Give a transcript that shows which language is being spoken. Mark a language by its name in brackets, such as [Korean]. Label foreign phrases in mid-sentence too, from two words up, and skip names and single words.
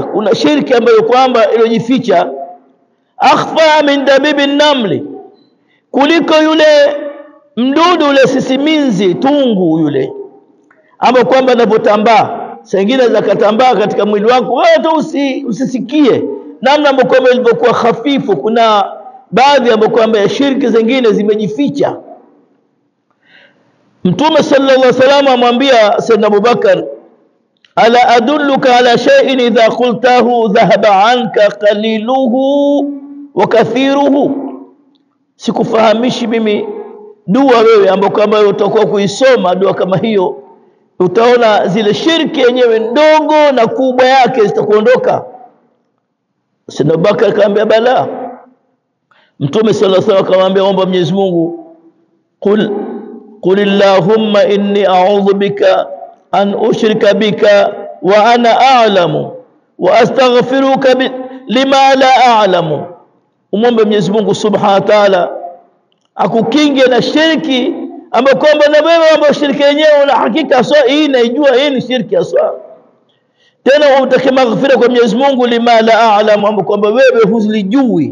[Swahili] Kuna shirki ambayo kwamba iliyojificha, [Arabic] أخفى من دبيب النمل, [Swahili] kuliko yule mdudu ule sisiminzi tungu yule ambao kwamba anapotambaa sengine zakatambaa katika mwili wako wewe hata usisikie namna ambao kwamba ilivyokuwa hafifu. Kuna baadhi ambao kwamba ya shirki zingine zimejificha. Mtume [Arabic] صلى الله عليه وسلم [Swahili] amwambia Sayyidina Abubakar, [Arabic] ألا أدلك على شيء إذا قلته ذهب عنك قليله وكثيره, [Swahili] sikufahamishi mimi dua wewe ambayo kama utakuwa kuisoma dua kama hiyo utaona zile shirki yenyewe ndogo na kubwa yake zitakuondoka. Sayyidina Abubakar akamwambia bala. Mtume [Arabic] صلى الله عليه وسلم [Swahili] akamwambia omba Mwenyezi Mungu, [Arabic] قل اللهم إني أعوذ بك أن أشرك بك وأنا أعلم وأستغفرك لما لا أعلم. [Swahili] Umombe Mwenyezi Mungu [Arabic] سبحانه وتعالى [Swahili] akukinge na shirki ambayo kwamba na wewe ambayo shirki yenyewe una hakika sawa hii inaijua hii ni shirki sawa. Tena utake maghfira kwa Mwenyezi Mungu [Arabic] لما لا أعلم, [Swahili] ambapo kwamba wewe huzilijui.